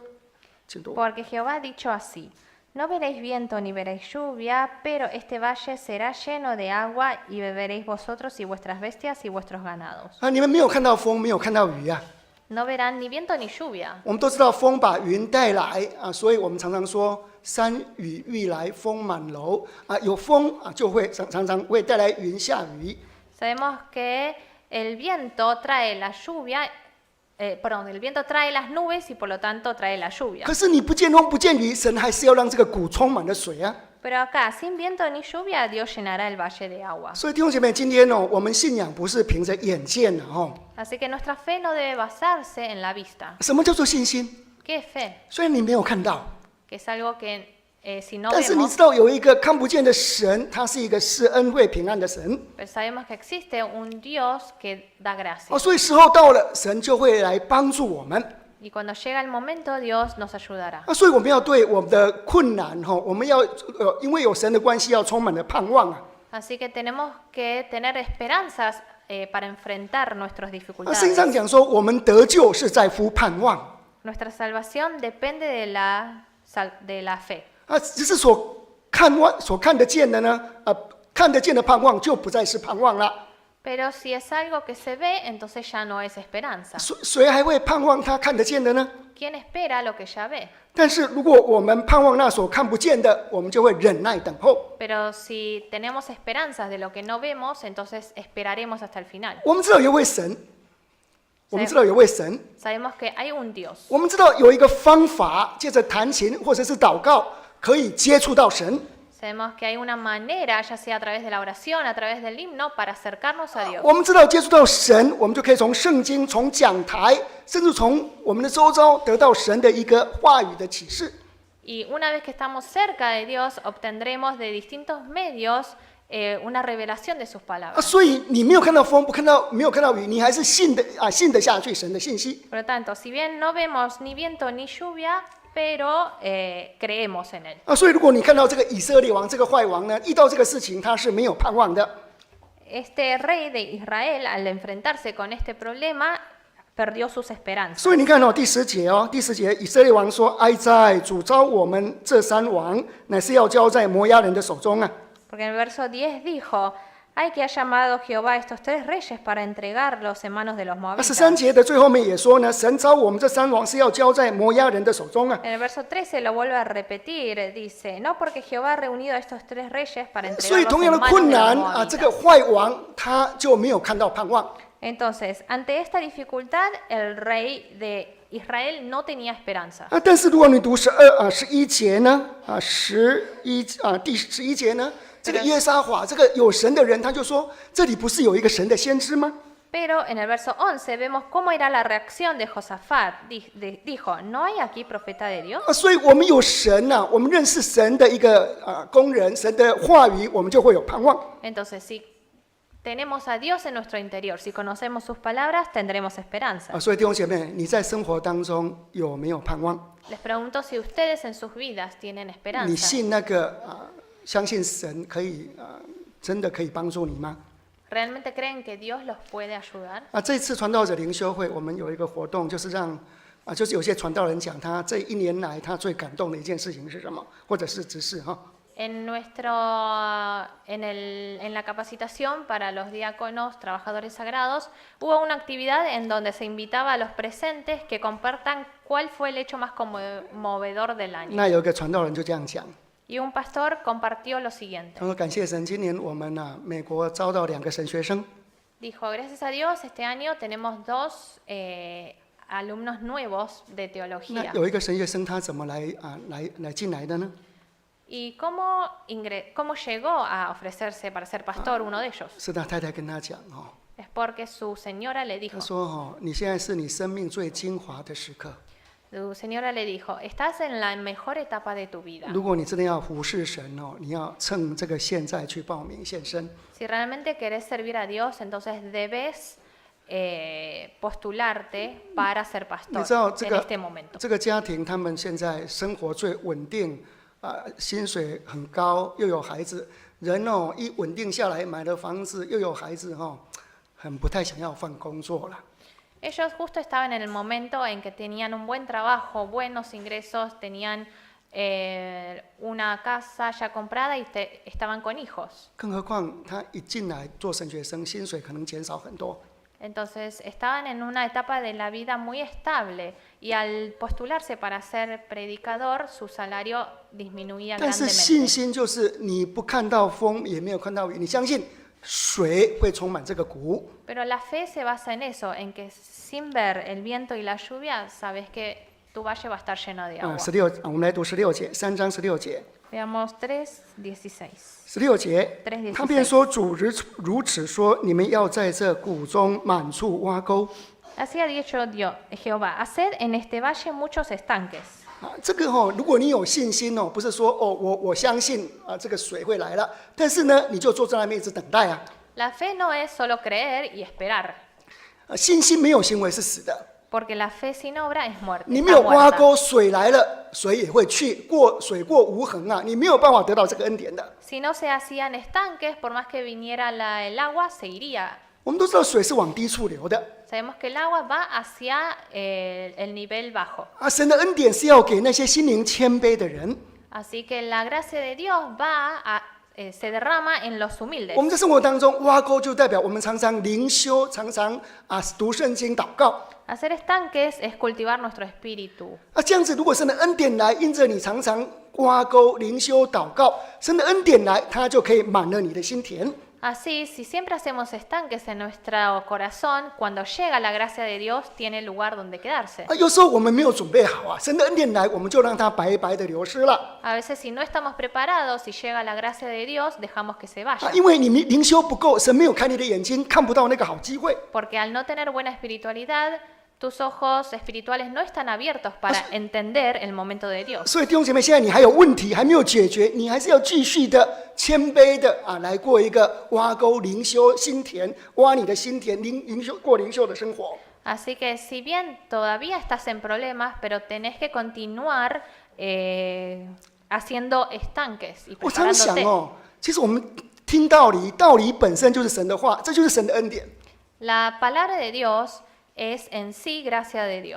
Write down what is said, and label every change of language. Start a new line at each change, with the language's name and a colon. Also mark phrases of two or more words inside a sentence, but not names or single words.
Chinese: 请读。
Spanish: Porque Jehová ha dicho así, no veréis viento ni veréis lluvia, pero este valle será lleno de agua y beberéis vosotros y vuestras bestias y vuestros ganados.
Chinese: 你们没有看到风，没有看到雨啊。
Spanish: No verán ni viento ni lluvia.
Chinese: 我们都知道风把云带来所以我们常常说山雨欲来风满楼有风就会常常会带来云下雨。
Spanish: Sabemos que el viento trae la lluvia, el viento trae las nubes y por lo tanto trae la lluvia.
Chinese: 可是你不见风不见雨，神还是要让这个谷充满了水啊。
Spanish: Pero acá, sin viento ni lluvia, Dios llenará el valle de agua.
Chinese: 所以弟兄姐妹，今天我们信仰不是凭着眼见
Spanish: Así que nuestra fe no debe basarse en la vista.
Chinese: 什么叫做信心？
Spanish: ¿Qué es fe?
Chinese: 虽然你没有看到，
Spanish: Que es algo que si no
Chinese: 但是你
Spanish: vemos,
Chinese: 知道有一个看不见的神，他是一个施恩惠平安的神
Spanish: pero sabemos que existe un Dios que da gracia.
Chinese: 所以时候到了，神就会来帮助我们。
Spanish: Y cuando llega el momento, Dios nos ayudará.
Chinese: 所以我们要对我们的困难我们要因为有神的关系，要充满了盼望
Spanish: Así que tenemos que tener esperanzas para enfrentar nuestras
Chinese: 圣经上
Spanish: dificultades.
Chinese: 讲说，我们得救是在乎盼望
Spanish: Nuestra salvación depende de la fe.
Chinese: 只是所看得见的呢看得见的盼望就不再是盼望了。
Spanish: Pero si es algo que se ve, entonces ya no es esperanza.
Chinese: 谁还会盼望他看得见的呢？
Spanish: ¿Quién espera lo que ya ve?
Chinese: 但是如果我们盼望那所看不见的，我们就会忍耐等候。
Spanish: Pero si tenemos esperanzas de lo que no vemos, entonces esperaremos hasta el final.
Chinese: 我们知道有位神，我们知道有位神，
Spanish: Sabemos que hay un Dios.
Chinese: 我们知道有一个方法，借着弹琴或者是祷告，可以接触到神。
Spanish: Sabemos que hay una manera, ya sea a través de la oración, a través del himno, para acercarnos a Dios.
Chinese: 我们知道接触到神，我们就可以从圣经、从讲台，甚至从我们的周遭得到神的一个话语的启示。
Spanish: Y una vez que estamos cerca de Dios, obtendremos de distintos medios una revelación de sus palabras.
Chinese: 所以你没有看到风，没有看到雨，你还是信得下去神的信息。
Spanish: Por lo tanto, si bien no vemos ni viento ni lluvia, pero creemos en él.
Chinese: 所以如果你看到这个以色列王这个坏王呢，遇到这个事情他是没有盼望的。
Spanish: Este rey de Israel, al enfrentarse con este problema, perdió sus esperanzas.
Chinese: 所以你看第10节第10节以色列王说：“哀哉，主召我们这3王，乃是要交在摩押人的手中啊。”
Spanish: Porque en el verso 10 dijo, ay que ha llamado Jehová a estos 3 reyes para entregarlos en manos de los 13 moabitas.
Chinese: 节的最后面也说呢，神召我们这3王是要交在摩押人的手中啊。
Spanish: En el verso 13 lo vuelve a repetir, dice, no porque Jehová ha reunido a estos 3 reyes para
Chinese: 所以
Spanish: entregarlos
Chinese: 同
Spanish: en
Chinese: 样的
Spanish: manos
Chinese: 困
Spanish: de
Chinese: 难
Spanish: los
Chinese: 这个
Spanish: moabitas.
Chinese: 坏王他就没有看到盼望。
Spanish: Entonces, ante esta dificultad, el rey de Israel no tenía esperanza.
Chinese: 但是如果你读11节呢第11节呢，这个约沙法这个有神的人他就说，这里不是有一个神的先知吗？
Spanish: Pero en el verso 11 vemos cómo era la reacción de Josafat. Dijo, ¿no hay aquí profeta de Dios?
Chinese: 所以我们有神我们认识神的一个工人，神的话语，我们就会有盼望。
Spanish: Entonces, si tenemos a Dios en nuestro interior, si conocemos sus palabras, tendremos esperanza.
Chinese: 所以弟兄姐妹，你在生活当中有没有盼望？
Spanish: Les pregunto si ustedes en sus vidas tienen
Chinese: 你
Spanish: esperanza.
Chinese: 信那个相信神可以真的可以帮助你吗？
Spanish: ¿Realmente creen que Dios los puede ayudar?
Chinese: 这次传道者灵修会，我们有一个活动，就是让就是有些传道人讲他这1年来他最感动的一件事情是什么，或者是指示
Spanish: En la capacitación para los diáconos, trabajadores sagrados, hubo una actividad en donde se invitaba a los presentes que compartan cuál fue el hecho más conmovedor del año.
Chinese: 那有一个传道人就这样讲，
Spanish: Y un pastor compartió lo siguiente.
Chinese: 他说感谢神，今年我们美国招到2个神学生，
Spanish: Dijo, gracias a Dios, este año tenemos 2 alumnos nuevos de
Chinese: 那
Spanish: teología.
Chinese: 有一个神学生他怎么来进来的呢？
Spanish: ¿Y cómo llegó a ofrecerse para ser pastor uno de ellos?
Chinese: 是他太太跟他讲
Spanish: Es porque su señora le
Chinese: 他
Spanish: dijo,
Chinese: 说你现在是你生命最精华的时刻，
Spanish: su señora le dijo, estás en la mejor etapa de tu vida.
Chinese: 如果你真的要服侍神你要趁这个现在去报名献身。
Spanish: Si realmente querés servir a Dios, entonces debes postularte para ser
Chinese: 你
Spanish: pastor
Chinese: 知道
Spanish: en este momento.
Chinese: 这个家庭他们现在生活最稳定薪水很高，又有孩子， 人哦，一稳定下来，买了房子，又有孩子很不太想要换工作了。
Spanish: Ellos justo estaban en el momento en que tenían un buen trabajo, buenos ingresos, tenían una casa ya comprada y estaban con hijos.
Chinese: 更何况他一进来做神学生，薪水可能减少很多。
Spanish: Entonces estaban en una etapa de la vida muy estable y al postularse para ser predicador, su salario disminuía
Chinese: 但是信
Spanish: grandemente.
Chinese: 心就是你不看到风，也没有看到雨，你相信水会充满这个谷。
Spanish: Pero la fe se basa en eso, en que sin ver el viento y la lluvia, sabes que tu valle va a estar lleno de agua.
Chinese: 我们来读16节，3章16节。
Spanish: Veamos 3:16.
Chinese: 16节， 3:16 他便说：“主如此说，你们要在这谷中满处挖沟。”
Spanish: Así ha dicho Jehová, haced en este valle muchos estanques.
Chinese: 这个如果你有信心不是说我相信这个水会来了，但是呢，你就坐在那边一直等待啊。
Spanish: La fe no es solo creer y esperar,
Chinese: 信心没有行为是死的。
Spanish: porque la fe sin obra es muerte.
Chinese: 你没
Spanish: está
Chinese: 有挖
Spanish: muerta.
Chinese: 沟，水来了，水也会去，水过无痕啊，你没有办法得到这个恩典的。
Spanish: Si no se hacían estanques, por más que viniera el agua, se iría.
Chinese: 我们都知道水是往低处流的
Spanish: Sabemos que el agua va hacia el nivel bajo.
Chinese: 神的恩典是要给那些心灵谦卑的人。
Spanish: Así que la gracia de Dios se derrama en los humildes.
Chinese: 我们在生活当中挖沟，就代表我们常常灵修，常常读圣经、祷告。
Spanish: Hacer estanques es cultivar nuestro espíritu.
Chinese: 这样子，如果神的恩典来，因着你常常挖沟、灵修、祷告，神的恩典来，它就可以满了你的心田。
Spanish: Así, si siempre hacemos estanques en nuestro corazón, cuando llega la gracia de Dios, tiene lugar donde quedarse.
Chinese: 有时候我们没有准备好神的恩典来，我们就让它白白的流失了。
Spanish: A veces, si no estamos preparados, si llega la gracia de Dios, dejamos que se vaya.
Chinese: 因为你灵修不够，神没有开你的眼睛，看不到那个好机会。
Spanish: Porque al no tener buena espiritualidad, tus ojos espirituales no están abiertos para entender el momento de Dios.
Chinese: 所以弟兄姐妹，现在你还有问题还没有解决，你还是要继续的谦卑的来过一个挖沟灵修心田，挖你的心田，过灵修的生活。
Spanish: Así que si bien todavía estás en problemas, pero tenés que continuar haciendo estanques y
Chinese: 我常想
Spanish: preparándote.
Chinese: 其实我们听道理，道理本身就是神的话，这就是神的恩典。
Spanish: La palabra de Dios es en sí gracia de Dios.